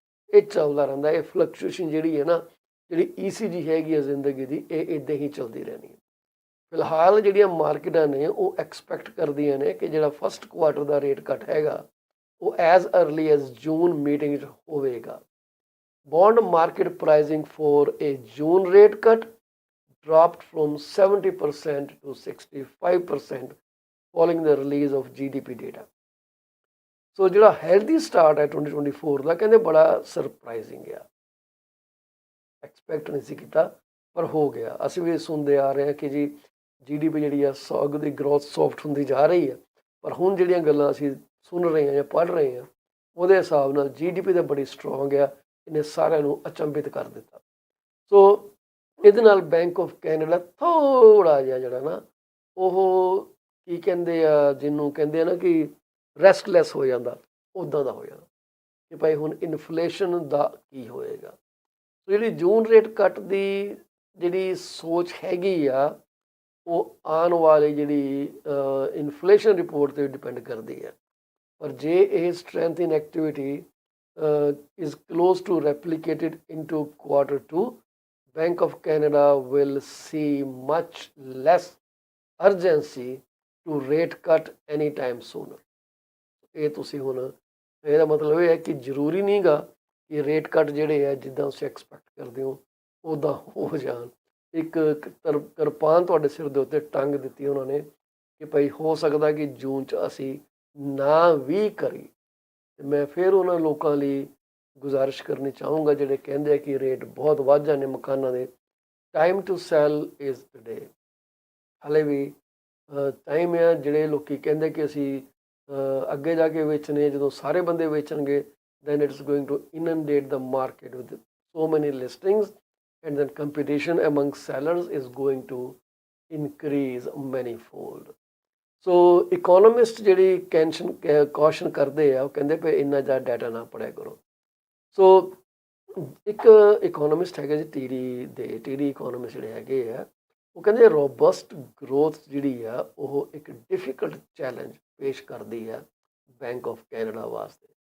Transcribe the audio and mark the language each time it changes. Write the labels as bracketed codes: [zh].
[pa] ਇਹ ਚੱਲਦਾ ਰਹਿੰਦਾ, ਇਹ ਫਲਕਚੁਏਸ਼ਨ ਜਿਹੜੀ ਹੈ ਨਾ, ਜਿਹੜੀ ECG ਹੈਗੀ ਹੈ ਜ਼ਿੰਦਗੀ ਦੀ, ਇਹ ਇੱਦਾਂ ਹੀ ਚੱਲਦੀ ਰਹਿਣੀ ਹੈ। ਫਿਲਹਾਲ ਜਿਹੜੀਆਂ ਮਾਰਕੀਟਾਂ ਨੇ ਉਹ ਐਕਸਪੈਕਟ ਕਰਦੀਆਂ ਨੇ ਕਿ ਜਿਹੜਾ ਫਸਟ ਕੁਆਰਟਰ ਦਾ ਰੇਟ ਕੱਟ ਹੈਗਾ ਉਹ [en] as early as June [pa] ਮੀਟਿੰਗ 'ਚ ਹੋਵੇਗਾ। [en] Bond market pricing for a June rate cut dropped from 70% to 65% following the release of GDP data। [pa] ਸੋ ਜਿਹੜਾ ਹੈਲਦੀ ਸਟਾਰਟ ਹੈ 2024 ਦਾ, ਕਹਿੰਦੇ ਬੜਾ ਸਰਪ੍ਰਾਈਜ਼ਿੰਗ ਆ, ਐਕਸਪੈਕਟ ਨਹੀਂ ਸੀ ਕੀਤਾ ਪਰ ਹੋ ਗਿਆ। ਅਸੀਂ ਵੀ ਸੁਣਦੇ ਆ ਰਹੇ ਹਾਂ ਕਿ ਜੀ GDP ਜਿਹੜੀ ਆ ਦੀ ਗਰੋਥ ਸੌਫਟ ਹੁੰਦੀ ਜਾ ਰਹੀ ਹੈ, ਪਰ ਹੁਣ ਜਿਹੜੀਆਂ ਗੱਲਾਂ ਅਸੀਂ ਸੁਣ ਰਹੇ ਹਾਂ ਜਾਂ ਪੜ੍ਹ ਰਹੇ ਹਾਂ ਉਹਦੇ ਹਿਸਾਬ ਨਾਲ GDP ਤਾਂ ਬੜੀ ਸਟਰੋਂਗ ਆ। ਇਹਨੇ ਸਾਰਿਆਂ ਨੂੰ ਅਚੰਭਿਤ ਕਰ ਦਿੱਤਾ। ਸੋ ਇਹਦੇ ਨਾਲ ਬੈਂਕ ਆਫ ਕੈਨੇਡਾ ਥੋੜ੍ਹਾ ਜਿਹਾ ਜਿਹੜਾ ਨਾ ਉਹ ਕੀ ਕਹਿੰਦੇ ਆ, ਜਿਹਨੂੰ ਕਹਿੰਦੇ ਆ ਨਾ ਕਿ ਰੈਸਟਲੈਸ ਹੋ ਜਾਂਦਾ, ਉੱਦਾਂ ਦਾ ਹੋ ਜਾਂਦਾ ਕਿ ਭਾਈ ਹੁਣ ਇਨਫਲੇਸ਼ਨ ਦਾ ਕੀ ਹੋਏਗਾ। ਜਿਹੜੀ ਜੂਨ ਰੇਟ ਕੱਟ ਦੀ ਜਿਹੜੀ ਸੋਚ ਹੈਗੀ ਆ ਉਹ ਆਉਣ ਵਾਲੀ ਜਿਹੜੀ ਇਨਫਲੇਸ਼ਨ ਰਿਪੋਰਟ 'ਤੇ ਡਿਪੈਂਡ ਕਰਦੀ ਹੈ। ਪਰ ਜੇ ਇਹ [en] Strength in activity is close to replicated into Q2, Bank of Canada will see much less urgency to rate cut anytime sooner. [pa] ਇਹ ਤੁਸੀਂ ਹੁਣ ਇਹਦਾ ਮਤਲਬ ਇਹ ਹੈ ਕਿ ਜ਼ਰੂਰੀ ਨਹੀਂ ਗਾ ਕਿ ਰੇਟ ਕੱਟ ਜਿਹੜੇ ਆ ਜਿੱਦਾਂ ਤੁਸੀਂ ਐਕਸਪੈਕਟ ਕਰਦੇ ਹੋ ਉੱਦਾਂ ਹੋ ਜਾਣ। ਇੱਕ ਕਿਰਪਾਨ ਤੁਹਾਡੇ ਸਿਰ ਦੇ ਉੱਤੇ ਟੰਗ ਦਿੱਤੀ ਉਹਨਾਂ ਨੇ ਕਿ ਭਾਈ ਹੋ ਸਕਦਾ ਕਿ ਜੂਨ 'ਚ ਅਸੀਂ ਨਾ ਵੀ ਕਰੀ। ਤੇ ਮੈਂ ਫਿਰ ਉਹਨਾਂ ਲੋਕਾਂ ਲਈ ਗੁਜ਼ਾਰਿਸ਼ ਕਰਨੀ ਚਾਹੂੰਗਾ ਜਿਹੜੇ ਕਹਿੰਦੇ ਆ ਕਿ ਰੇਟ ਬਹੁਤ ਵੱਧ ਜਾਣੇ ਮਕਾਨਾਂ ਦੇ। [en] Time to sell is today. [pa] ਹਾਲੇ ਵੀ ਟਾਈਮ ਆ। ਜਿਹੜੇ ਲੋਕੀ ਕਹਿੰਦੇ ਕਿ ਅਸੀਂ ਅੱਗੇ ਜਾ ਕੇ ਵੇਚਣੇ, ਜਦੋਂ ਸਾਰੇ ਬੰਦੇ ਵੇਚਣਗੇ [en] then it's going to inundate the market with so many listings, and then competition among sellers is going to increase manifold. [pa] ਸੋ ਇਕੋਨੋਮਿਸਟ ਜਿਹੜੀ ਕੌਸ਼ਨ ਕਰਦੇ ਆ ਉਹ ਕਹਿੰਦੇ ਪਏ ਇੰਨਾ ਜ਼ਿਆਦਾ ਡਾਟਾ ਨਾ ਪੜਿਆ ਕਰੋ। ਸੋ ਇੱਕ ਇਕੋਨੋਮਿਸਟ ਹੈਗੇ ਜੀ ਟੀਡੀ ਇਕੋਨੋਮਿਸਟ ਜਿਹੜੇ ਹੈਗੇ ਆ ਉਹ ਕਹਿੰਦੇ ਰੋਬਸਟ ਗਰੋਥ ਜਿਹੜੀ ਆ ਉਹ ਇੱਕ ਡਿਫਿਕਲਟ ਚੈਲੰਜ ਪੇਸ਼ ਕਰਦੀ ਆ ਬੈਂਕ ਆਫ ਕੈਨੇਡਾ ਵਾਸਤੇ।